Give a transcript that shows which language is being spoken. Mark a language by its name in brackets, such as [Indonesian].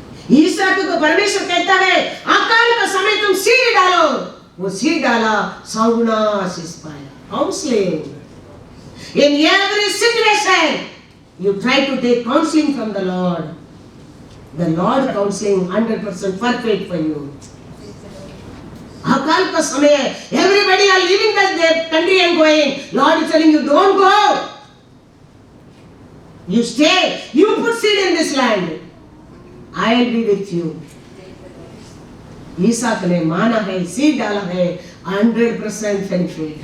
[Hindi] ईसा को परमेश्वर कहता है अकाल का समय तुम सीढ़ी डालो, वो सीढ़ी डाला, सौगुना आशीष पाया। [English] Counselling in every situation you try to take counseling from the Lord counseling 100% perfect for you। [Hindi] अकाल का समय है, [English] everybody are leaving the country and going, Lord is telling you don't go, you stay, you put seed in this land, I will be with you। [Hindi] Isak ने माना है, seed डाला है, [English] 100% benefit।